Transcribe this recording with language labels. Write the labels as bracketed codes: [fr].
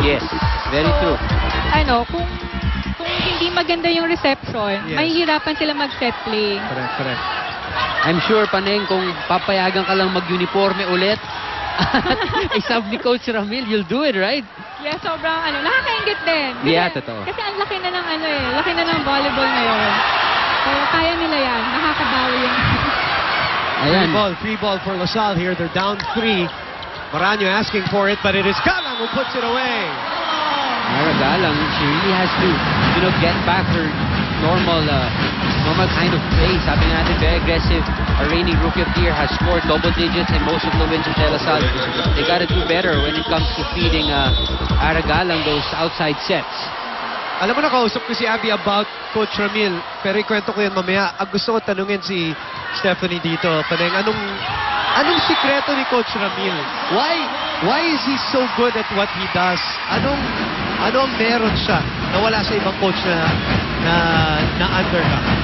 [en] Yes, very true. [tl] Kung hindi maganda yung reception, mahihirapan sila mag-set play. [en] Correct. I'm sure, [tl] Paneng, kung papayagan ka lang mag-uniforme ulit, isab ni Coach Ramil, [en] you'll do it, right? [tl] Yeah, sobrang nakakaingit din. Kasi, totoo. Kasi ang laki na ng laki na ng volleyball ngayon. Pero kaya nila yan, nakakabawi yan. Ayan. [en] Free ball for La Salle here. They're down 3. Maranyo asking for it, but it is Galang who puts it away. Mara Galang, she really has to, get back her normal kind of play. [tl] Sabi natin, [en] very aggressive. A reigning rookie of the year has scored double digits in most of the wins of De La Salle. They gotta do better when it comes to feeding Aragalang those outside sets. [tl] Alam mo na, kausap ko si Abby about Coach Ramil, pero ikwento ko yan mamaya. Gusto ko tanungin si Stephanie dito. Paneng, anong sikreto ni Coach Ramil? [en] Why is he so good at what he does? [tl] Ano ang meron siya na wala sa ibang coach na under ka?